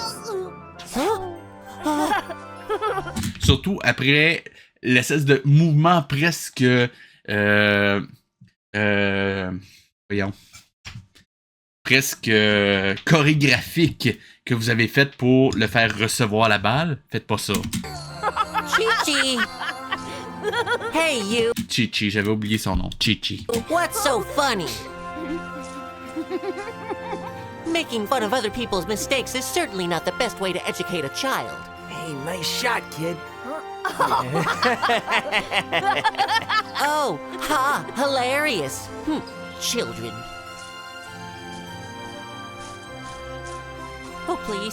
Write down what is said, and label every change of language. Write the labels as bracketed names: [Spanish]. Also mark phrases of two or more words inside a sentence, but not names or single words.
[French] Surtout après l'espèce de mouvement presque... voyons. Presque chorégraphique que vous avez fait pour le faire recevoir la balle. Faites pas ça. [English] Chi-Chi! Hey, you! Chi-Chi, [French] j'avais oublié son nom. Chi-Chi. [English] What's so funny? Making fun of other people's mistakes is certainly not the best way to educate a child. Hey, nice shot, kid. Oh, ha! Hilarious! Children. Oh, please.